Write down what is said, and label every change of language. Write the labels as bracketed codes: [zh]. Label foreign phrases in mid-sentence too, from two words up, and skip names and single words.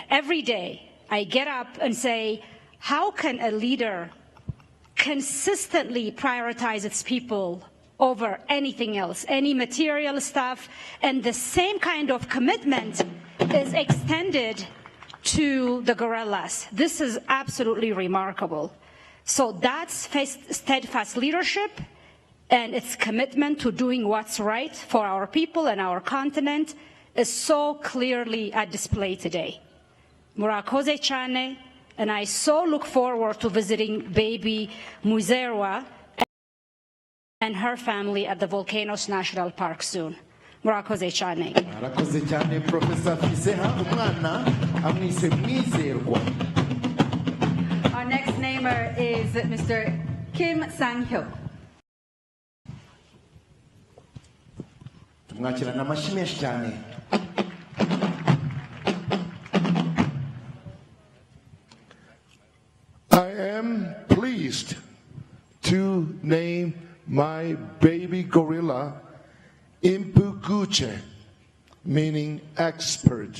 [en] Every day I get up and say, how can a leader consistently prioritize its people over anything else, any material stuff, and the same kind of commitment is extended to the gorillas. This is absolutely remarkable. So that's steadfast leadership and its commitment to doing what's right for our people and our continent is so clearly at display today. [rw] Murakoze cyane, [en] and I so look forward to visiting baby Muizerwa and her family at the Volcanoes National Park soon. [rw] Murakoze cyane. Arakoze cyane Professor Fiseha umwana amwise Mwizerwa. [en] Our next namer is Mr. Kim Sang-hyo. [rw] Tumwakirana amashyi menshi cyane. [en] I am pleased to name my baby gorilla Impukuche, meaning expert.